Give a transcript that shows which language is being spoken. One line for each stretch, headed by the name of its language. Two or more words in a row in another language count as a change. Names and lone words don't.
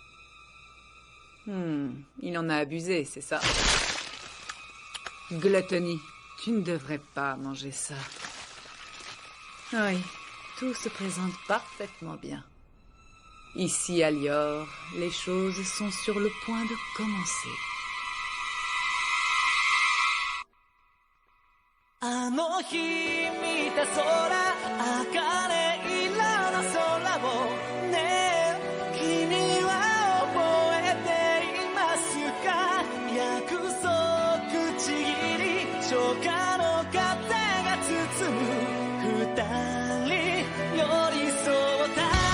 French: Il en a abusé, c'est ça. Gluttony, tu ne devrais pas manger ça. Oui, tout se présente parfaitement bien. Ici, à Lior, les choses sont sur le point de commencer.
Japanese: あの日見た空茜色の空をねえ君は覚えていますか約束ちぎり初夏の風が包む二人寄り添った